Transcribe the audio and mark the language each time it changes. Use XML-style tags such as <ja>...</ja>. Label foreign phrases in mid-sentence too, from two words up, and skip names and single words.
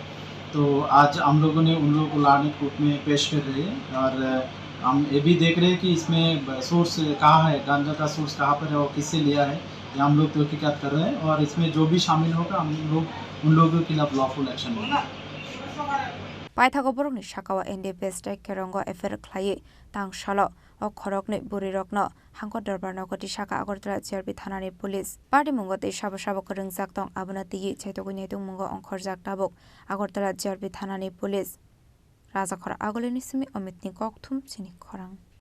<hi>तो आज हम लोगों ने उन लोगों को लाने कोर्ट में पेश कर रहे हैं और हम ये भी देख रहे हैं कि इसमें सोर्स कहाँ है, गांजा का सोर्स कहाँ पर है और किससे लिया है, ये हम लोग तहकीकात कर रहे हैं और इसमें जो भी शामिल होगा हम लोग उन लोगों के खिलाफ</hi> <en>lawful action</en> <hi>लेंगे।</hi> <trp>पाइथागो बरकनि साकावा NDPS केरंगो एफेर ख्लाये तांगशालो ओ खरकनि बुरिरकनो हांको दरबार नगति साका अगरतला GRP थानानि</trp> <en>police party</en> <trp>मुंगते साबो साबो करंजाक दं आबना तियि चैतगु नेतुं मुंगो अंखरजाक ताबुक अगरतला GRP थानानि पुलिस राजाखर आगोलिनि सिमि अमितनि ककथुम चिनि खरां</trp>